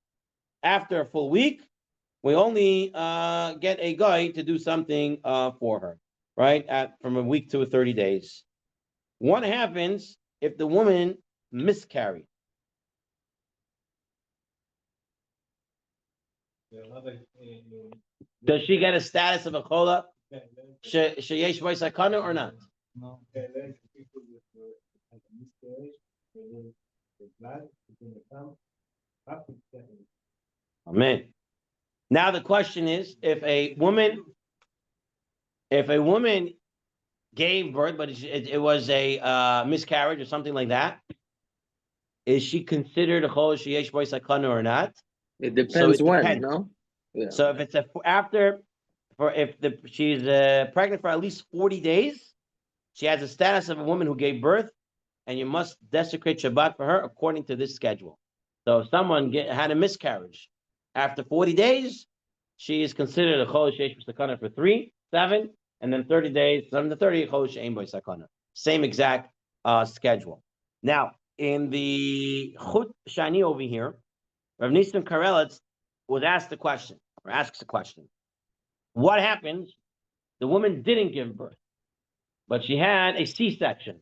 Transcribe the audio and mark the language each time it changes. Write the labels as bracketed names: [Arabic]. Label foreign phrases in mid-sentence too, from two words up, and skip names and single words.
[English] After a full week, we only get a guy to do something for her, right? From a week to 30 days. What happens if the woman miscarried? Does she get a status of a chola? [Hebrew] שיש בו סכנה [English] or not? No. Amen. Now the question is, if a woman gave birth, but it was a miscarriage or something like that, is she considered a [Hebrew] חולה שיש בו סכנה [English] or not? It depends when, no? Yeah. So if it's she's pregnant for at least 40 days, she has the status of a woman who gave birth, and you must desecrate Shabbat for her according to this schedule. So if someone had a miscarriage after 40 days, she is considered a [Hebrew] חולה שיש בו סכנה [English] for 3, 7, and then 30 days, 7 to 30, [Hebrew] חולה שאין בו סכנה. [English] Same exact schedule. Now, in the Chut Shani over here, Rav Nissen Karelitz was asked the question, or asks the question, what happens? The woman didn't give birth, but she had a C-section.